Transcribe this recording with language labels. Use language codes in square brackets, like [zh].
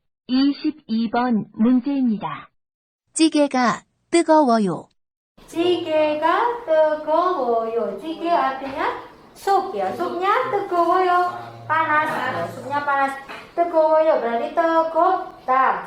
[ko] 22번 문제입니다. 찌개가 뜨거워요. 찌개가 뜨거워요. [id] 찌개 artinya sup ya. Supnya [ko] 뜨거워요. [id] Panas. Ya, supnya panas. [ko] 뜨거워요 [id] berarti [ko] 뜨겁다.